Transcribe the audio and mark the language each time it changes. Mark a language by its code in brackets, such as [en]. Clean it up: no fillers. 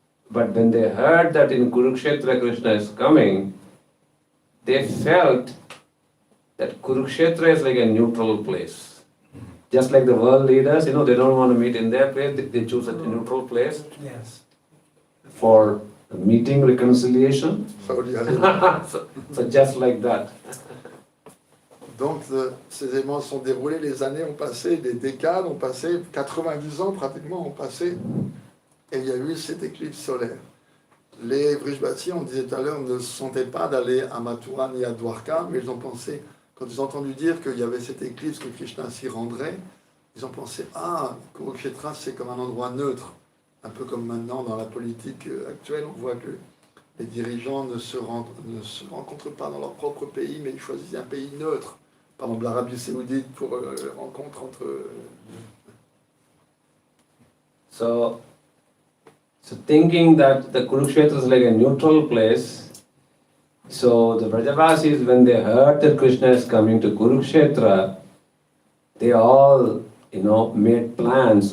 [en] But when they heard that in Kurukshetra Krishna is coming, they felt that Kurukshetra is like a neutral place. Just like the world leaders, they don't want to meet in their place, they choose a neutral place. Yes. For meeting, reconciliation. So just like that. [fr] Donc ces événements se sont déroulés, les années ont passé, des décades ont passé, 90 ans pratiquement ont passé, et il y a eu cette éclipse solaire. Les Vrishbhati, on disait tout à l'heure, ne se sentaient pas d'aller à Mathura ni à Dwarka, mais ils ont pensé, quand ils ont entendu dire qu'il y avait cette éclipse, que Krishna s'y rendrait, ils ont pensé, Kurukshetra c'est comme un endroit neutre, un peu comme maintenant dans la politique actuelle, on voit que les dirigeants ne se rencontrent pas dans leur propre pays, mais ils choisissent un pays neutre. Par exemple, l'Arabie Saoudite pour rencontre entre... [en] So thinking that the Kurukshetra is like a neutral place, so the Brajavasis, when they heard that Krishna is coming to Kurukshetra, they all, made plans.